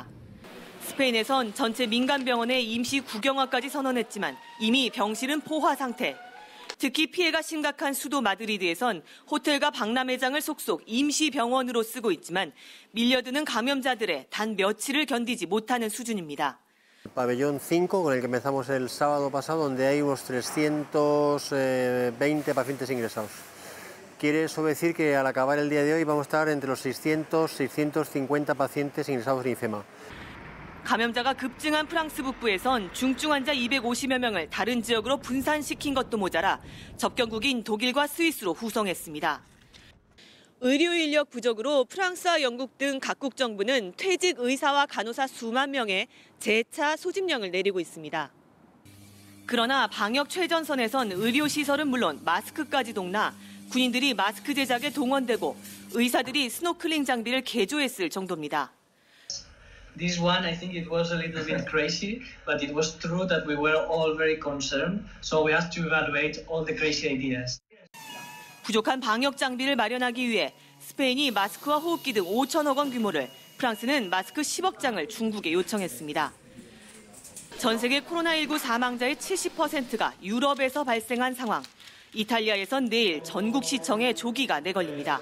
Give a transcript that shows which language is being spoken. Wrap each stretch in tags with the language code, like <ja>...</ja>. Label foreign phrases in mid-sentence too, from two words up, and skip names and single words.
<ko>스페인에선 전체 민간 병원에 임시 국영화까지 선언했지만 이미 병실은 포화 상태. 특히 피해가 심각한 수도 마드리드에선 호텔과 박람회장을 속속 임시 병원으로 쓰고 있지만 밀려드는 감염자들의 단 며칠을 견디지 못하는 수준입니다.</ko> <es>Pabellón 5, con el que empezamos el sábado pasado, donde hay unos 320 pacientes ingresados. Quiere eso decir que al acabar el día de hoy vamos a estar entre los 600, 650 pacientes ingresados en IFEMA.</es> <ko>감염자가 급증한 프랑스 북부에선 중증 환자 250여 명을 다른 지역으로 분산시킨 것도 모자라 접경국인 독일과 스위스로 후송했습니다. 의료 인력 부족으로 프랑스와 영국 등 각국 정부는 퇴직 의사와 간호사 수만 명의 재차 소집령을 내리고 있습니다. 그러나 방역 최전선에선 의료시설은 물론 마스크까지 동나 군인들이 마스크 제작에 동원되고 의사들이 스노클링 장비를 개조했을 정도입니다.</ko> <en>This one, I think it was a little bit crazy, but it was true that we were all very concerned, so we have to evaluate all the crazy ideas.</en> <ko>부족한 방역 장비를 마련하기 위해 스페인이 마스크와 호흡기 등 5천억 원 규모를, 프랑스는 마스크 10억 장을 중국에 요청했습니다. 전 세계 코로나19 사망자의 70%가 유럽에서 발생한 상황. 이탈리아에선 내일 전국 시청에 조기가 내걸립니다.</ko>